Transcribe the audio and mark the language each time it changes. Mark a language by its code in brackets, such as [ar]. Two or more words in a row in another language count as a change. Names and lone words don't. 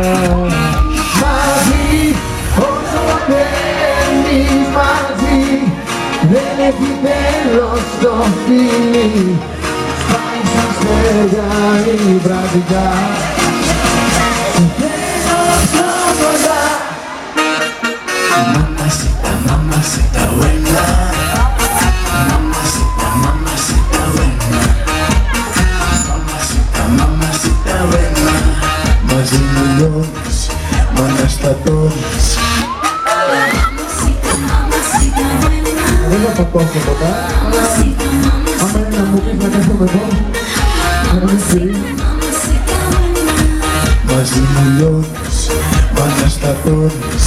[el] Μαζί, όσο παίρνεις μαζί, δεν έχει τέλος το φιλί. Σπάει σαν αστέρια η βραδιά, σε θέλω πιο κοντά. [es] Mamacita, mamacita buena, mamacita, mamacita buena, mamacita, mamacita buena. [el] Μαζί μου λιώνεις, μ' αναστατώνεις. Δεν θα πακώσω ποτά. Άμα είναι να μου πεις να κάθομαι εδώ, να μην σφυρί. Μαζί μου λιώνεις, μ' αναστατώνεις.